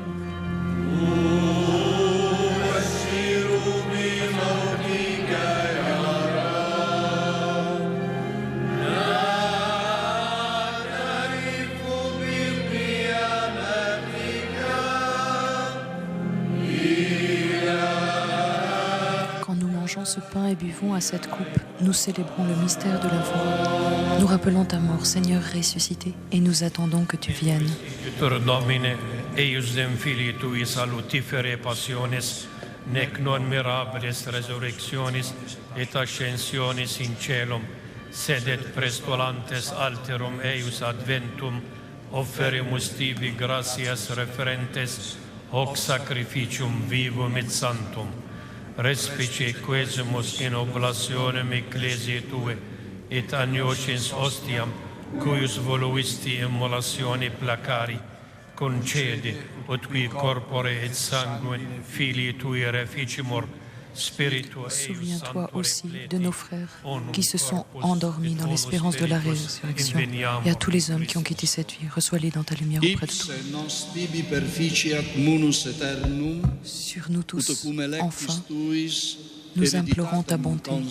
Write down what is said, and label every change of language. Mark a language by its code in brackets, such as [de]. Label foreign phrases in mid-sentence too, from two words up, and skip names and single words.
[ar] أبشر بموتك يا رب نعترف بقيامتك. [fr] Quand nous mangeons ce pain et buvons à cette coupe, nous célébrons le mystère de la foi. Nous rappelons ta mort, Seigneur ressuscité, et nous attendons que tu viennes. [la] Domine, eiusdem filii tui salutifere passiones, nec non mirabilis resurrectionis et ascensionis in celum, sed et prestolantes alterum eius adventum, offerimus tibi gratias referentes, hoc sacrificium vivum et sanctum. Respice quesumus in oblationem ecclesiae tue, et agnoces ostiam, cuius voluisti immolatione placari, concede, ut qui corpore et sangue filii tui reficimur, spiritu eius [fr] Souviens-toi aussi de nos frères qui se sont endormis dans l'espérance de la résurrection, et à tous les hommes qui ont quitté cette vie, reçois-les dans ta lumière auprès de toi. Sur nous tous, enfin, nous implorons ta bonté.